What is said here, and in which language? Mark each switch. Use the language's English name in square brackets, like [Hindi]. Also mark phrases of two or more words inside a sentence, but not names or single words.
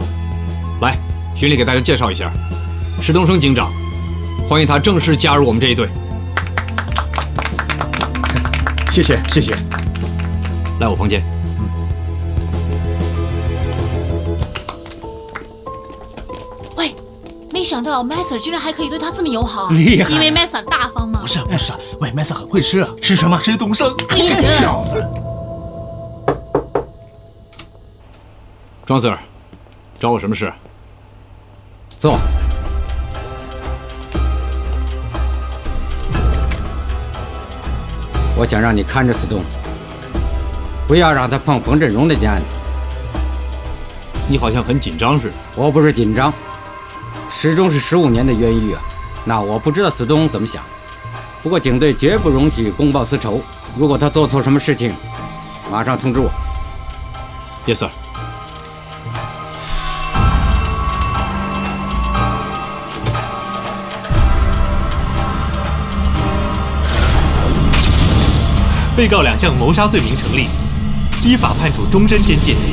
[Chinese] 來，巡禮給大家介紹一下，史東升警長，歡迎他正式加入我們這一隊。謝謝，謝謝。來我房間。喂，沒想到 Messer 居然還可以對他這麼友好，厲害！因為 Messer 大方嘛。不是，喂 ，Messer 很會吃啊。吃什麼？吃東升。太小了。莊 Sir， 找我什麼事？坐。我想讓你看着司東，不要讓他碰馮振榮那件案子。你好像很緊張似的。我不是緊張，始終是15年的冤獄啊。那我不知道司東怎麼想，不過警隊絕不容許公報私仇。如果他做錯什麼事情，馬上通知我。 [English] Yes sir。 [Chinese] 被告2項謀殺罪名成立，依法判處終身監禁。